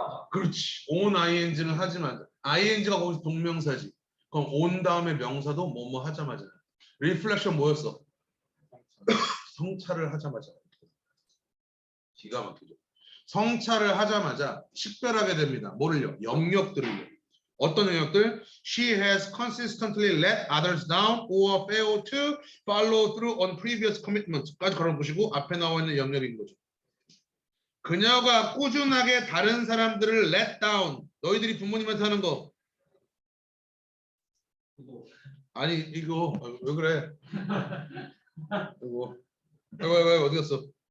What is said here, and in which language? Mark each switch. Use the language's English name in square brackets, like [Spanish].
[Korean] 그렇지. on ing는 하지만 ing가 거기서 동명사지. 그럼 온 다음에 명사도 뭐뭐 하자마자. reflection 뭐였어? 성찰을 하자마자. 기가 막히죠. 성찰을 하자마자 식별하게 됩니다. 뭐를요? 영역들을요. 어떤 영역들? [English] She has consistently let others down or failed to follow through on previous commitments까지 [Korean] 걸어보시고 앞에 나와 있는 영역인 거죠. 그녀가 꾸준하게 다른 사람들을 [English] let down. [Korean] 너희들이 부모님한테 하는 거. 아니 이거 왜 그래? 이거 어디 갔어?